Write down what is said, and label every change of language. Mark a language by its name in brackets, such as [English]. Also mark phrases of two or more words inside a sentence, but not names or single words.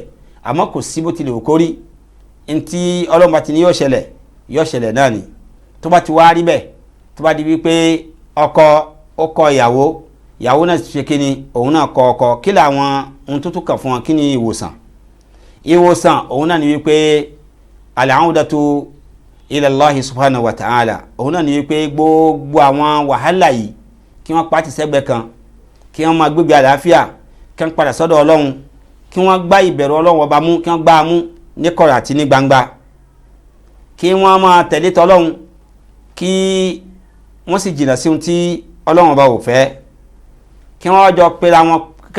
[Yoruba] Àmọ́ kò sí bó tilẹ̀ wò kó rí, ntí Ọlọ́run bá ti ní yóò ṣẹlẹ̀ náà ni. Tó bá ti wá rí bẹ́ẹ̀, tó bá di wípé ọkọ ó kọ ìyàwó náà ṣe kí ni, òun náà kọ ọkọ, kí làwọn ohun tó tún kàn fún wọn, kí ni ìwòsàn òun náà ni wípé [Arabic] العودة إلى الله سبحانه وتعالى, [Yoruba] òun náà ni wípé gbogbo àwọn wàhálà yìí kí wọ́n pàtì sẹ́gbẹ̀ kan, kí wọ́n máa gbégbé àlàáfíà, kí wọ́n padà sọ́dọ̀ Ọlọ́run, kí wọ́n gbá ìbẹ̀rù Ọlọ́run ọba mú, kí wọ́n gbá a mú ní kọ̀rọ̀ àti ní gbangba, kí wọ́n máa tẹ̀lé tọ́lọ́run, kí wọ́n sì jìnnà sí ohun tí Ọlọ́run ọba ò fẹ́, kí wọ́n jọ pera